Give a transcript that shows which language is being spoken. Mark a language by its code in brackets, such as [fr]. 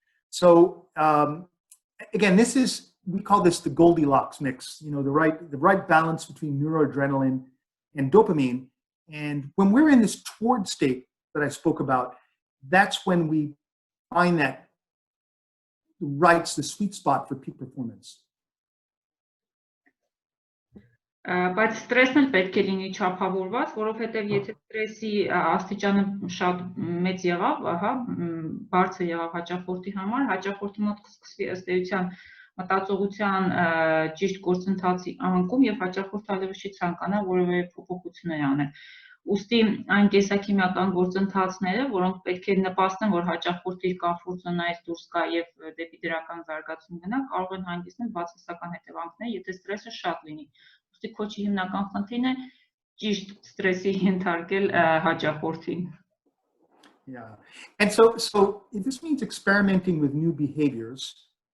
[en] So again, we call this the Goldilocks mix, the right balance between neuroadrenaline and dopamine. And when we're in this toward state that I spoke about, that's when we find that the sweet spot for peak performance. [hy] Բայց ստրեսն էլ պետք է լինի չափավորված, որովհետև եթե ստրեսի աստիճանը շատ մեծ եղավ, բարձր եղավ հաճախորդի համար, հաճախորդի մոտ կսկսվի ըստ էության մտածողության ճիշտ գործընթացի անկում եւ հաճախորդը այլևս չի ցանկանա որևէ փոփոխություններ անել։ Ուստի այն կենսաքիմիական գործընթացները, որոնք պետք է նպաստեն, որ հաճախորդը իր կոմֆորտ զոնայից դուրս գա եւ դեպի դրական զարգացում գնա, կարող են հանգեցնել բացասական հետևանքներ, եթե ստրեսը շատ լինի։ Ուստի քոչի հիմնական խնդիրն է ճիշտ ստրեսի ենթարկել հաճախորդին։ [en] Yeah. And so this means experimenting with new behaviors.